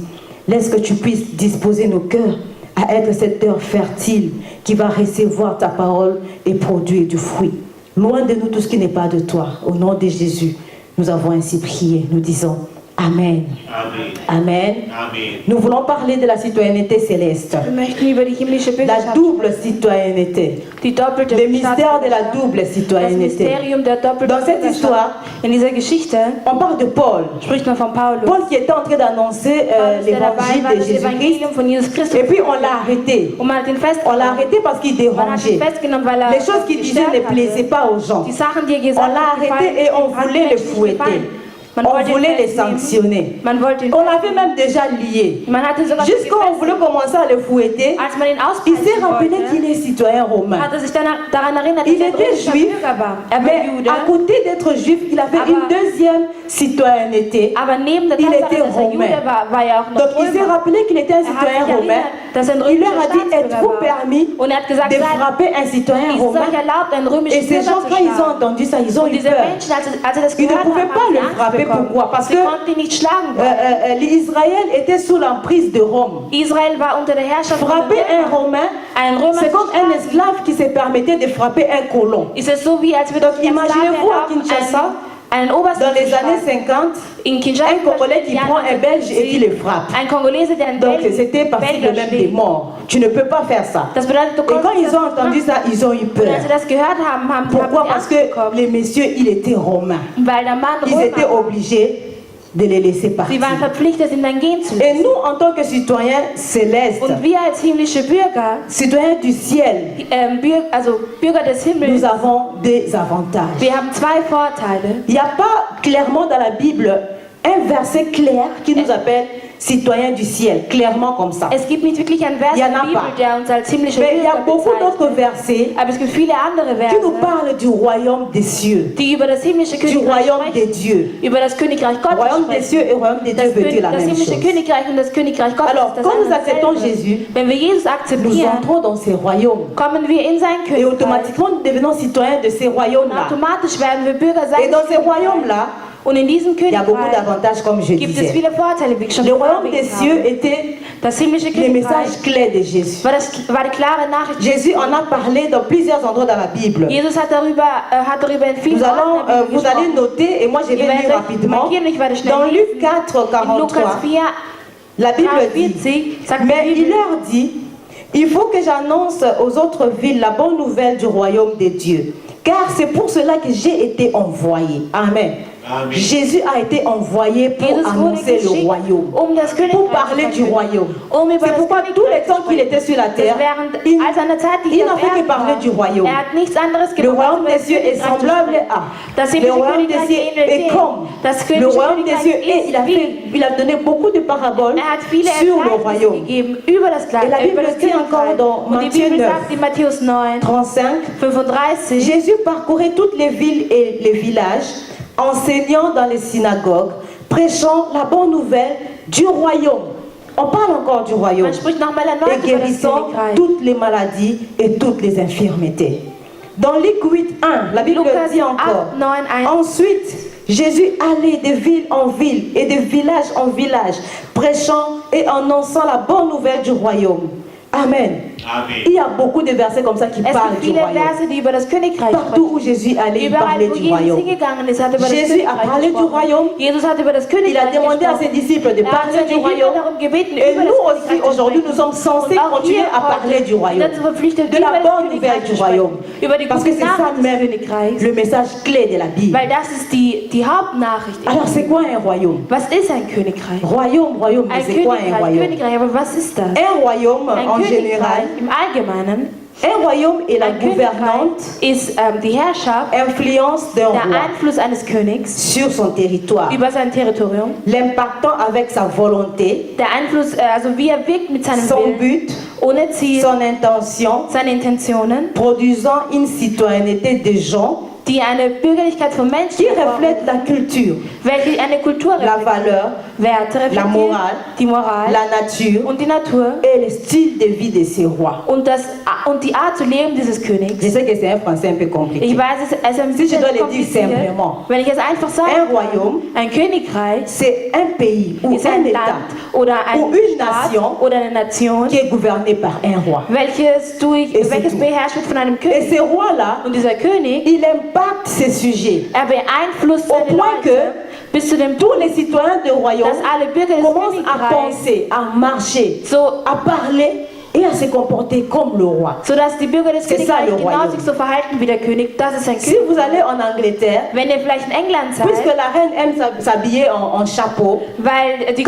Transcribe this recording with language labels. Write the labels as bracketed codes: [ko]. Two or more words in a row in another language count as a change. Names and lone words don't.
[fr] Laisse que tu puisses disposer nos cœurs à être cette terre fertile qui va recevoir ta parole et produire du fruit. Loin de nous tout ce qui n'est pas de toi. Au nom de Jésus, nous avons ainsi prié. Nous disons Amen. Amen. Amen. Amen. Nous voulons parler de la citoyenneté céleste. [de] Wir möchten über die himmlische [fr] La [de] Bürgerschaft [fr] double citoyenneté. [de] Die doppelte [fr] Le mystère de la double [de] Das [fr] citoyenneté. [de] Mysterium der doppelten [fr] Dans cette [de] Bürgerschaft. [fr] histoire, [de] In dieser Geschichte [fr] on parle de Paul. [de] spricht man von Paulus. [fr] Paul qui était en train d'annoncer [de] Paulus, der dabei [fr] l'évangile [de] war, [fr] de [de] das [fr] Jésus-Christ. [de] Evangelium von Jesus Christus. [fr] Et puis on l'a arrêté. [de] Und man hat ihn [fr] On l'a [de] festgenommen. [fr] arrêté parce qu'il [de] Man hat ihn [fr] dérangeait. [de] festgenommen, weil er [fr] Les choses qu'il disait ne [de] gestört [fr] plaisaient [de] hatte. [fr] pas aux gens. [de] Die Sachen, die er [fr] On [de] gesagt [fr] l'a [de] hat, gefallen [fr] arrêté et on [de] hat [fr] voulait le [de] Menschen nicht [fr] fouetter. [de] gefallen. Man [fr] On [de] wollte ihn [fr] voulait les [de] festnehmen. [fr] sanctionner. [de] Man wollte ihn [fr] On l'avait même déjà lié. [de] Man hatte sogar [fr] Jusqu'à on voulait commencer à le fouetter, [de] als man ihn [fr] il s'est [de] auspeitschen [fr] rappelé [de] wollte, [fr] qu'il est citoyen romain. [de] hat er sich daran erinnert, [fr] Il [de] dass er [fr] était [de] römischer [fr] juif, [de] Bürger war. Er war [fr] mais [de] Jude, [fr] à côté d'être juif, il avait [de] Aber- [fr] une deuxième citoyenneté. [de] aber neben der [fr] Il [de] Tatsache, [fr] était [de] dass er [fr] romain. [de] Jude war er auch noch [fr] Donc il s'est [de] Römer. [fr] rappelé qu'il était un [de] Er hat [fr] citoyen [de] sich [fr] romain. [de] erinnert, dass er ein [fr] Il leur [de] römischer [fr] a dit, [de] Staatsbürger [fr] êtes-vous [de] war. [fr] permis [de] Und er hat gesagt, [fr] de [de] seid [fr] frapper un citoyen [de] ist [fr] romain? [de] euch erlaubt, einen römischen [fr] Et ces [de] Bürger [fr] gens, [de] zu [fr] quand ils ont [de] schlagen. [fr] entendu ça, ils ont [de] Und [fr] eu [de] diese [fr] peur. [de] Menschen, als sie das [fr] Ils ne [de] gehört [fr] pouvaient [de] haben, [fr] pas [de] haben [fr] le [de] sie Angst [fr] frapper. [de] bekommen. [fr] Pourquoi? Parce [de] Sie [fr] que [de] konnten ihn nicht schlagen. [fr] Israël était sous l'emprise de Rome. [de] Israel war unter der Herrschaft von [fr] Frapper un Romain, [de] Ein Römer [fr] c'est [de] zu [fr] comme un [de] schlagen. [fr] esclave qui se permettait de frapper un colon. [de] Ist es so, wie als würde [fr] Donc imaginez-vous à Kinshasa, [de] einen Obersten [fr] dans les [de] zu [fr] années [de] schlagen. [fr] 50, [de] In Kinshasa, [fr] un Congolais qui prend un Belge et qui le frappe. [de] Ein Kongolese, der einen [fr] Donc [de] Belgier [fr] c'était passible même des morts. Tu ne peux pas faire ça. [de] Das bedeutet, du [fr] Et quand [de] konntest [fr] ils [de] das [fr] ont [de] nicht [fr] entendu [de] machen. [fr] ça, ils ont eu [de] Und [fr] peur. [de] als sie das gehört haben, haben [fr] Pourquoi? [de] sie [fr] Parce [de] Angst [fr] que [de] bekommen. [fr] les messieurs, il était romain. [de] Weil der Mann [fr] Ils étaient [de] Römer war. [fr] obligés de les laisser [de] Sie [fr] partir. [de] waren verpflichtet, ihn dann gehen zu [fr] Et [de] lassen. [fr] nous, en tant que citoyens célestes, [de] Und wir als himmlische Bürger, [fr] citoyens du ciel, [de] also Bürger des Himmels, [fr] nous avons des avantages. [de] wir haben zwei Vorteile. [fr] Il n'y a pas clairement dans la Bible un verset clair qui nous appelle citoyens du ciel, clairement comme ça. [de] Es gibt nicht wirklich einen Vers [fr] Il y [de] in [fr] en [de] der [fr] a [de] Bibel, [fr] pas. [de] der uns als himmlische [fr] Mais il y a [de] Bürger [fr] beaucoup d'autres [de] bezeichnet. [fr] versets [de] Aber es gibt viele andere [fr] qui nous [de] Verse, [fr] parlent du royaume des cieux, [de] die über das himmlische [fr] du [de] Königreich [fr] royaume des [de] sprechen. [fr] dieux. [de] Über das Königreich Gottes [fr] Royaume des [de] sprechen. [fr] cieux et royaume des dieux veut dire la [de] Das [fr] même [de] himmlische [fr] chose. [de] Königreich und das Königreich Gottes [fr] Alors, [de] ist das [fr] quand nous [de] eine und [fr] acceptons [de] dasselbe. [fr] Jésus, [de] Wenn wir Jesus [fr] nous [de] akzeptieren, [fr] entrons dans ces royaumes. [de] kommen wir in sein [fr] Et [de] Königreich. [fr] automatiquement, nous devenons citoyens de ces [de] Und [fr] royaumes-là. [de] automatisch werden wir Bürger [fr] Et [de] sein. [fr] dans ces royaumes-là, [de] Und in diesem [fr] il y a beaucoup [de] Königreich [fr] d'avantages, comme je [de] gibt es [fr] disais. [de] viele Vorteile, wie ich schon [fr] Le royaume des [de] erwähnt [fr] cieux [de] habe. [fr] était [de] Das himmlische [fr] le [de] Königreich [fr] message clé de Jésus. [de] war die klare Nachricht. [fr] Jésus en a parlé dans plusieurs endroits dans la Bible. [de] Jesus hat darüber in vielen Orten der Bibel [fr] Vous allez [de] gesprochen. [fr] noter, et moi je vais [de] Ihr [fr] lire [de] werdet [fr] rapidement. [de] markieren, ich werde schnell [fr] Dans [de] lesen. [fr] Luc 4, [de] In Lukas [fr] 43, [de] 4, [fr] la Bible dit, [de] 40 sagt die [fr] mais il [de] Bibel, [fr] leur dit, il faut que j'annonce aux autres villes la bonne nouvelle du royaume de Dieu. Car c'est pour cela que j'ai été envoyé. Amen. Amen. Jésus a été envoyé pour [de] Jesus wurde [fr] annoncer le [de] geschickt, [fr] royaume, [de] das [fr] pour [de] Königreich [fr] parler [de] zu [fr] du [de] verkünden. [fr] royaume. [de] Über [fr] C'est [de] das [fr] pourquoi tous les [de] Königreich [fr] temps [de] zu [fr] qu'il [de] sprechen. [fr] était sur la terre, [de] Während [fr] il [de] all seiner Zeit, die [fr] il [de] hier [fr] n'a [de] auf [fr] fait que [de] Erden [fr] parler [de] war, [fr] du royaume. [de] hat nichts anderes [fr] Le [de] gemacht, [fr] royaume [de] als über [fr] des [de] das [fr] cieux est [de] Königreich zu [fr] semblable [de] sprechen. [fr] à. [de] Das [fr] Le [de] himmlische [fr] royaume des [de] Königreich [fr] cieux [de] ähnelt [fr] est [de] dem. [fr] comme. [de] Das [fr] Le [de] himmlische [fr] royaume des [de] Königreich [fr] cieux est. [de] ist [fr] Il a donné beaucoup de paraboles [de] hat viele [fr] sur le [de] Erklärungen [fr] royaume. [de] gegeben über das [fr] Et la Bible dit encore dans [de] Und die [fr] Matthieu [de] Bibel [fr] 9, [de] sagt in Matthäus 9, [fr] 35, [de] 35, [fr] Jésus parcourait toutes les villes et les villages, enseignant dans les synagogues, prêchant la bonne nouvelle du royaume. On parle encore du royaume. [de] man spricht nochmal erneut [fr] Et [de] über das [fr] guérissant [de] Königreich. [fr] toutes les maladies et toutes les infirmités. Dans Luc 8, 1, la Bible [de] Lukas [fr] dit encore. [de] 8, 9, 1. [fr] Ensuite, Jésus allait de ville en ville et de village en village, prêchant et annonçant la bonne nouvelle du royaume. Amen. Amen. Il y a beaucoup de versets comme ça qui [de] Es [fr] parlent [de] gibt [fr] du [de] viele [fr] royaume. [de] Verse, die über das Königreich [fr] Partout où [de] sprechen. [fr] Jésus allait, il [de] Überall, [fr] parlait [de] wo [fr] du [de] Jesus [fr] royaume. [de] hingegangen ist, hat er über das [fr] Jésus a [de] Königreich [fr] parlé du [de] gesprochen. [fr] royaume. [de] Jesus hat über das [fr] Il a [de] Königreich [fr] demandé à ses [de] gesprochen. [fr] disciples de [de] Er hat [fr] parler [de] seine [fr] du [de] Jünger [fr] royaume. [de] darum gebeten, [fr] Et [de] über [fr] nous [de] das [fr] aussi, [de] Königreich zu [fr] aujourd'hui, nous [de] sprechen. [fr] sommes censés [de] Und auch [fr] continuer [de] wir [fr] à parler du [de] heute [fr] royaume. [de] sind dazu verpflichtet, [fr] De [de] über [fr] la [de] das [fr] bonne nouvelle [de] Königreich [fr] du [de] zu [fr] royaume. [de] sprechen. Über die [fr] Parce que [de] gute [fr] c'est ça [de] Nachricht des [fr] même [de] Königreichs. [fr] le message clé de la Bible. [de] Weil das ist die Hauptnachricht. [fr] Alors, c'est quoi un royaume? [de] Was ist ein Königreich? [fr] Royaume, royaume, mais [de] Ein [fr] c'est quoi un royaume? [de] Königreich, aber was ist das? [fr] Un royaume, [de] Ein [fr] en [de] Königreich [fr] général, [de] im Allgemeinen, [fr] un royaume est la [de] ein [fr] gouvernante [de] Königreich ist die Herrschaft, [fr] influence d'un [de] der [fr] roi [de] Einfluss eines Königs [fr] sur son territoire, [de] über sein Territorium, [fr] l'impactant avec sa volonté, [de] der Einfluss, also wie er wirkt mit seinem [fr] son [de] Willen, [fr] but, [de] ohne Ziel, [fr] son intention, [de] seine Intentionen, [fr] produisant une citoyenneté de gens [de] die eine Bürgerlichkeit von Menschen [fr] qui reflète la culture, [de] welche eine Kultur [fr] la [de] reflektiert, [fr] valeur, [de] Werte reflektiert, [fr] Morale, [de] die Moral [fr] la nature [de] und die Natur [fr] et le style de vie de ces rois. [de] und die Art zu leben dieses Königs. [fr] Je sais que c'est un français un peu compliqué. [de] Ich weiß, es ist ein [fr] Si je [de] bisschen [fr] dois le dire [de] kompliziert. [fr] simplement, [de] Wenn ich es einfach sage, [fr] un royaume, [de] ein Königreich [fr] c'est un pays ou [de] ist [fr] un [de] ein [fr] État [de] Land oder ein [fr] ou une [de] Staat [fr] nation [de] oder eine Nation, [fr] qui est gouverné par un roi. [de] welches [fr] tout. [de] beherrscht wird von einem [fr] Et [de] König. [fr] ce roi-là, [de] Und dieser König, [fr] il impacte ses sujets. [de] er beeinflusst [fr] Au [de] seine [fr] point [de] Leute bis zu dem [fr] Tous [de] Punkt, [fr] les citoyens du royaume [de] dass alle Bürger des [fr] commencent à [de] Königreichs [fr] penser, à marcher, [de] so, [fr] à parler et à se comporter comme le roi. [de] sodass die Bürger des [fr] C'est ça, [de] Königreichs [fr] le [de] genau [fr] royaume. [de] sich so verhalten wie der König. Das ist ein [fr] Si [de] König. [fr] vous allez en Angleterre, [de] Wenn ihr vielleicht in England [fr] puisque [de] seid, [fr] la reine aime s'habiller en chapeau, [de] weil die